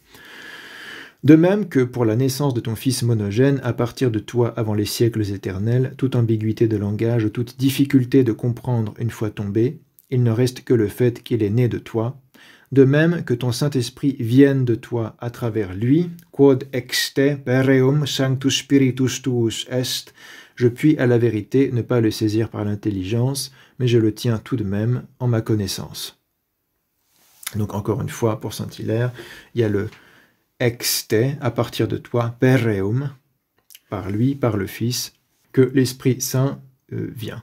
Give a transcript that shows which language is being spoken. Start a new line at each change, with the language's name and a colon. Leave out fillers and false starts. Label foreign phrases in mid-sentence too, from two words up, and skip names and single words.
French: De même que pour la naissance de ton Fils monogène, à partir de toi avant les siècles éternels, toute ambiguïté de langage, toute difficulté de comprendre une fois tombé, il ne reste que le fait qu'il est né de toi. De même que ton Saint-Esprit vienne de toi à travers lui,
Latin: quod ex te pereum sanctus spiritus tuus est,
French: je puis à la vérité ne pas le saisir par l'intelligence, mais je le tiens tout de même en ma connaissance. Donc encore une fois, pour saint Hilaire, il y a le
Latin: ex te,
French: à partir de toi, pereum, par lui, par le Fils, que l'Esprit Saint vient.